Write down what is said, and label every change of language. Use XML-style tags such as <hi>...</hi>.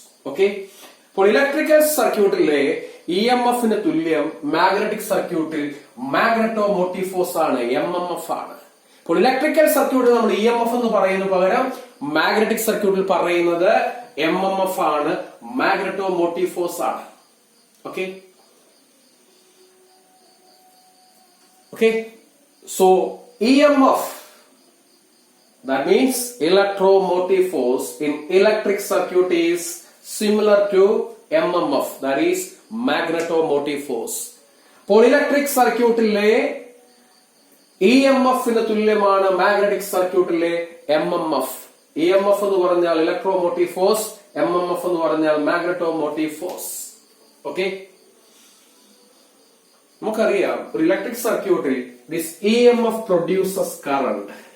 <ml>Okay, അപ്പോൾ electrical സർക്യൂട്ടിലെ E M എഫിന് തുല്യം മാഗ്നറ്റിക് സർക്യൂട്ടിൽ മാഗ്നറ്റോമോട്ടീവ് ഫോഴ്സ് ആണ്, എം എം എഫ് ആണ്. അപ്പോൾ ഇലക്ട്രിക്കൽ സർക്യൂട്ടിൽ നമ്മൾ ഇ എം എഫ് എന്ന് പറയുന്ന പകരം മാഗ്നറ്റിക് സർക്യൂട്ടിൽ പറയുന്നത് എം എം എഫ് ആണ്, മാഗ്നറ്റോമോട്ടീവ് ഫോഴ്സ് ആണ്.</ml> <en>Okay, okay, so EMF, that means electromotive force in electric circuit is similar to MMF, that is magnetomotive force.</en> <ml>അപ്പോൾ ഇലക്ട്രിക് സർക്യൂട്ടിലെ EMF ന് തുല്യമാണ് മാഗ്നറ്റിക് സർക്യൂട്ടിലെ MMF. EMF എന്ന് പറഞ്ഞാൽ ഇലക്ട്രോമോട്ടീവ് ഫോഴ്സ്, MMF എന്ന് പറഞ്ഞാൽ മാഗ്നറ്റോമോട്ടീവ് ഫോഴ്സ്. ഓക്കെ, നമുക്കറിയാം ഒരു ഇലക്ട്രിക് സർക്യൂട്ടിൽ</ml> <en>This E M F produces current.</en>